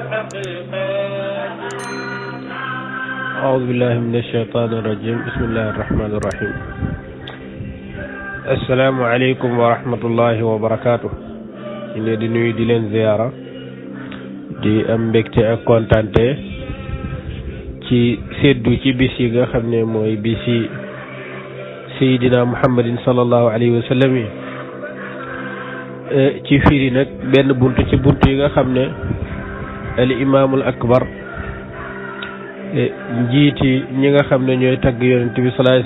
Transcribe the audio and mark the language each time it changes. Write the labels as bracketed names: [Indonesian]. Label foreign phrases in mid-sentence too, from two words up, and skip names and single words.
[Arabic] أعوذ بالله من الشيطان الرجيم بسم الله الرحمن الرحيم السلام عليكم ورحمة الله وبركاته [Wolof] ñu di nuyu di leen ziyaara di am mbégte ak kontante ci seddu ci bis yi nga xam ne mooy bisi Seydina Muhammadin [Arabic] صلى الله عليه وسلم [Wolof] yi ci firi nag benn buntu ci buntu yi nga xam ne [Arabic] الإمام الأكبر [Wolof] njiiti ñi nga xam ne ñooy tagg yonent bi [Arabic] صلى الله عليه